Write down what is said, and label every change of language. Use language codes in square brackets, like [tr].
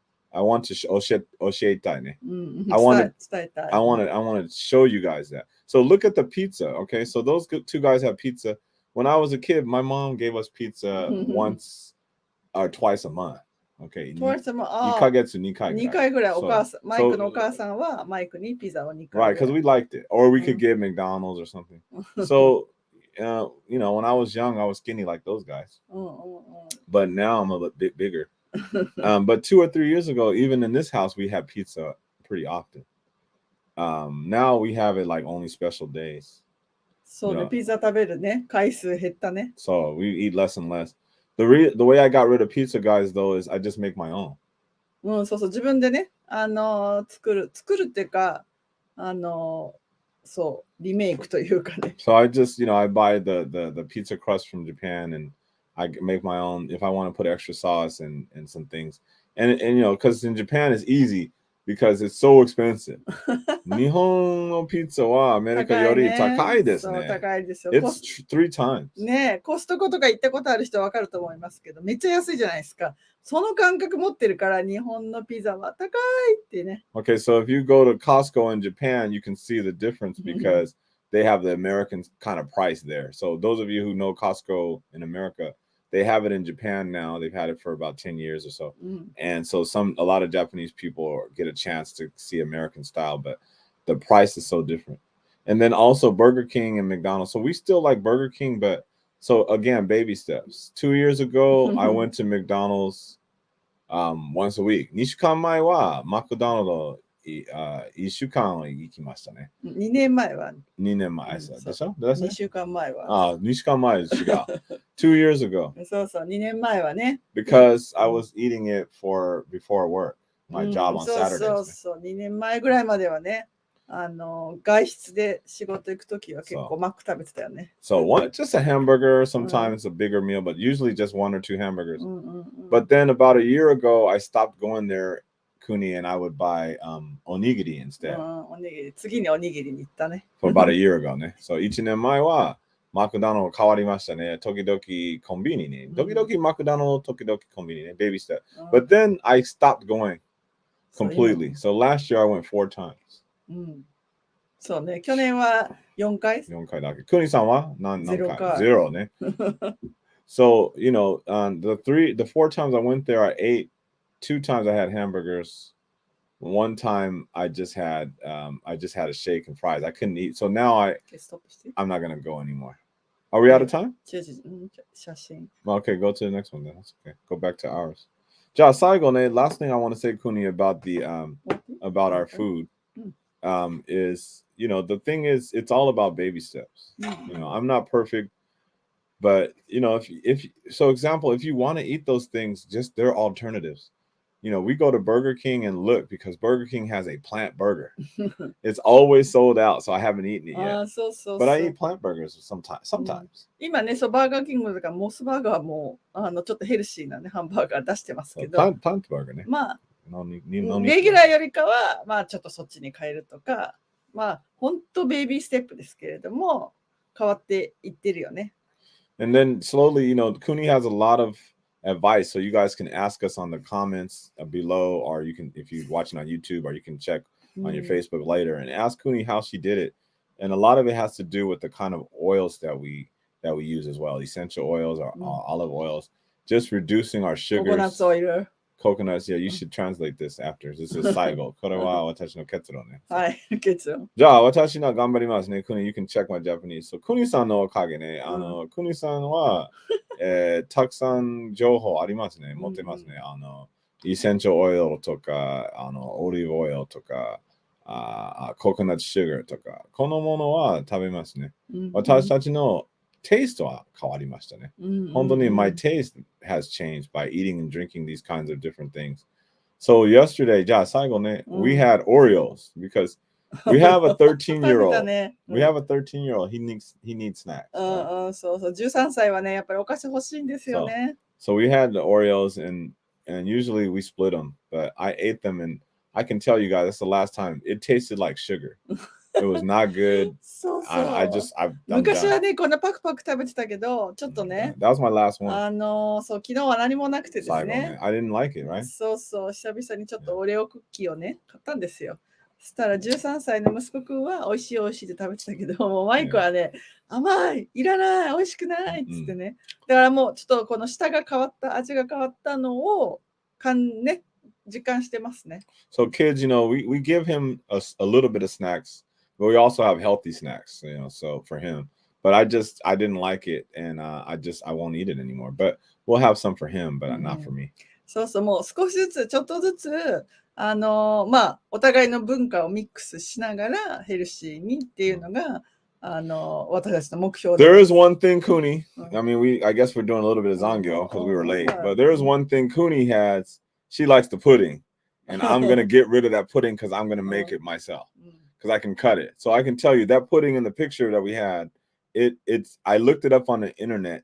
[en] I want to [ja] 教えたいね。 [en] I want to show you guys that. So look at the pizza, okay? So those 2 guys have pizza. When I was a kid, my mom gave us pizza once or twice a month. [ja] Okay. 2ヶ月2回ぐらい。 2回ぐらいお母さん、マイクのお母さんはマイクにピザを2回ぐらい。 [en] Right, because we liked it. Or we could get McDonald's or something. So, when I was young, I was skinny like those guys. But now I'm a bit bigger. But 2 or 3 years ago, even in this house, we had pizza pretty often. Now we have it like only special days. [ja] そうね、ピザ食べるね、回数減ったね。 [en] So we eat less and less. The way I got rid of pizza, guys, though, is I just make my own. [ja] そう、自分でね、作るっていうか、そう、リメイクというかね。 [en] So I just, I buy the pizza crust from Japan and I make my own if I want to put extra sauce and some things. And because in Japan it's easy because it's so expensive. [ja] 日本のピッツァはアメリカより高いですね。高いですよ。 [en] It's 3 times. [ja] ね、コストコとか行ったことある人はわかると思いますけど、めっちゃ安いじゃないですか。その感覚持ってるから日本のピザは高いってね。 [en] Okay, so if you go to Costco in Japan, you can see the difference because they have the American kind of price there. So those of you who know Costco in America, they have it in Japan now. They've had it for about 10 years or so. And so a lot of Japanese people get a chance to see American style, but the price is so different. And then also Burger King and McDonald's. So we still like Burger King, but so again, baby steps. 2 years ago, I went to McDonald's once a week. [ja] 2週間前はマクドナルド1週間行きましたね。 2年前は。 2年前でしょ 2週間前は。 2週間前違う。 [en] 2 years ago. [ja] そうそう、2年前はね。 [en] Because I was eating it before work, my job on Saturdays. [ja] そうそう、2年前ぐらいまではね、外出で仕事行くときは結構マック食べてたよね。 [en] So just a hamburger, sometimes a bigger meal, but usually just 1 or 2 hamburgers. But then about a year ago, I stopped going there, Kuni, and I would buy onigiri instead. [ja] おにぎり、次におにぎりに行ったね。 [en] For about a year ago ね。 [ja] So 1年前はマクドナルド変わりましたね。時々コンビニね。時々マクドナルド、時々コンビニね。 [en] Baby step. But then I stopped going completely. So last year I went 4 times. [ja] そうね。去年は4回。 4回だけ。クニさんは何回 ?0 ね。 [en] So, the 4 times I went there, I ate. 2 times I had hamburgers. 1 time I just had a shake and fries. I couldn't eat. So now I'm not gonna go anymore. Are we out of time? [ja] 写真。 [en] Okay, go to the next one then. That's okay. Go back to ours. [ja] じゃあ最後ね、 [en] last thing I want to say, Kuni, about about our food is, the thing is, it's all about baby steps. I'm not perfect, but if you want to eat those things, just they're alternatives. We go to Burger King and look because Burger King has a plant burger. It's always sold out, so I haven't eaten it yet. But I eat plant burgers sometimes. [ja] 今ね、バーガーキングとかモスバーガーもちょっとヘルシーなねハンバーガー出してますけど、 [en] plant burger ね。 [ja] まあレギュラーよりかはちょっとそっちに変えるとか、本当ベイビーステップですけれども変わっていってるよね。 [en] And then slowly, Kuni has a lot of advice, so you guys can ask us on the comments below, or you can, if you're watching on YouTube, or you can check on your Facebook later and ask Kuni how she did it. And a lot of it has to do with the kind of oils that we use as well, essential oils or olive oils, just reducing our sugars. Coconuts, yeah, you should translate this after. This is [ja] 最後。これは私の結論ね。はい、結論。じゃあ、私の頑張りますね。 [en] Kuni, you can check my Japanese. [ja] So, Kuni さんのおかげね。Kuni さんは、たくさん情報ありますね。持ってますね。エッセンシャルオイルとか、オリーブオイルとか、ココナッツシュガーとか、このものは食べますね。私たちのtaste は変わりましたね。本当に [en] my taste has changed by eating and drinking these kinds of different things. So yesterday, [ja] じゃあ最後ね、 [en] we had Oreos because we have a 13-year-old. We have a 13-year-old. He needs snacks. [ja] そうそう、13歳はね、やっぱりお菓子欲しいんですよね。 [en] So we had the Oreos and usually we split them, but I ate them and I can tell you guys that's the last time. It tasted like sugar. It was not good. [ja] そうそう。昔はね、こんなパクパク食べてたけど、ちょっとね。 [en] That was my last one. [ja] そう、昨日は何もなくてですね。 [en] I didn't like it, right? [ja] そうそう、久々にちょっとオレオクッキーをね、買ったんですよ。そしたら13歳の息子くんは美味しい美味しいって食べてたけど、もうマイクはね、甘い、いらない、美味しくないっつってね。だからもうちょっとこの舌が変わった、味が変わったのをね、実感してますね。 [en] So kids, we give him a little bit of snacks. But we also have healthy snacks, so for him. But I didn't like it, and I won't eat it anymore. But we'll have some for him, but not for me. [ja] そうそう、もう少しずつ、ちょっとずつ、お互いの文化をミックスしながらヘルシーにっていうのが、私たちの目標です。 [en] There is one thing, Kuni. I mean, I guess we're doing a little bit of Zangyo because we were late. But there is one thing Kuni has. She likes the pudding, and I'm gonna get rid of that pudding because I'm gonna make it myself. Because I can cut it. So I can tell you that pudding in the picture that we had, I looked it up on the internet.